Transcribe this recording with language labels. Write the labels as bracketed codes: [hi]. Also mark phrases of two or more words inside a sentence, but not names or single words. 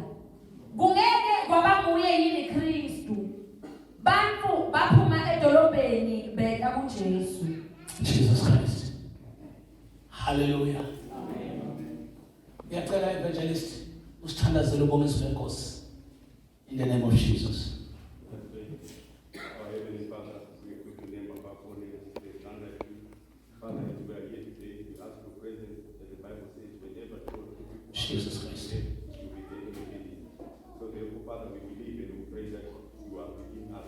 [zu] Kungeke kwaba nguye yini Kristu? Bantu baphuma edolobheni beka kuJesu. [en] Jesus Christ. Hallelujah. [zu] Amen. Ngiyacela evangelist usithandazele ubongiso lenkosi [en] in the name of Jesus. Jesus Christ. So therefore, Father, we believe and we pray that you are within us.